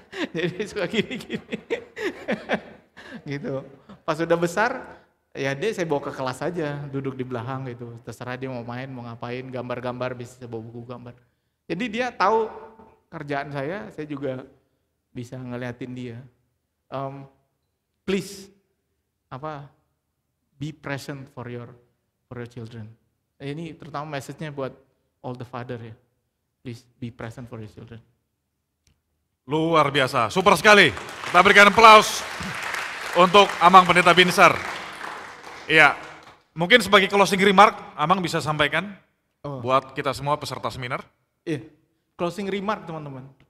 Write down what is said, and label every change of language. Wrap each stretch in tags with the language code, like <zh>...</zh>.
<id>Jadi suka gini-gini. Gitu. Pas udah besar, ya dia saya bawa ke kelas aja, duduk di belakang gitu. Terserah dia mau main, mau ngapain, gambar-gambar, bisa saya bawa buku gambar. Jadi dia tahu kerjaan saya juga bisa ngeliatin dia.</id> <en>Please, be present for your children.</en> <id>Ini terutama message-nya buat</id> <en>all the father ya. Please be present for your children.</en> <id>Luar biasa, super sekali. Kita berikan aplaus untuk Amang Pendeta Binsar. Iya, mungkin sebagai closing remark, Amang bisa sampaikan buat kita semua peserta seminar. Iya, closing remark teman-teman.</id>